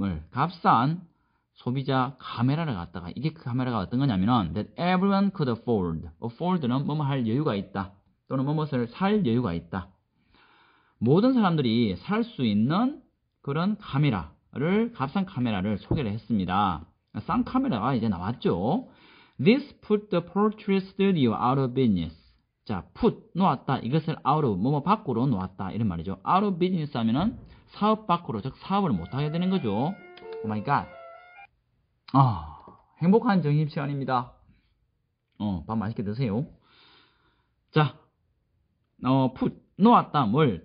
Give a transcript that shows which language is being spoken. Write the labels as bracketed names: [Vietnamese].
[Korean] 값싼 소비자 카메라를 갖다가, 이게 그 카메라가 어떤 거냐면은 that everyone could afford. afford는 뭐뭐 할 여유가 있다. 또는 뭐뭐를 살 여유가 있다. 모든 사람들이 살 수 있는 그런 값싼 카메라를 소개를 했습니다. 싼 카메라가 이제 나왔죠. [English] This put the portrait studio out of business. [Korean] 자, put, 놓았다. 이것을 out of, 뭐뭐 밖으로 놓았다. 이런 말이죠. out of business 하면은 사업 밖으로, 즉 사업을 못하게 되는 거죠. 오 마이 갓. 행복한 점심시간입니다. 밥 맛있게 드세요. 자, put, 놓았다. 뭘?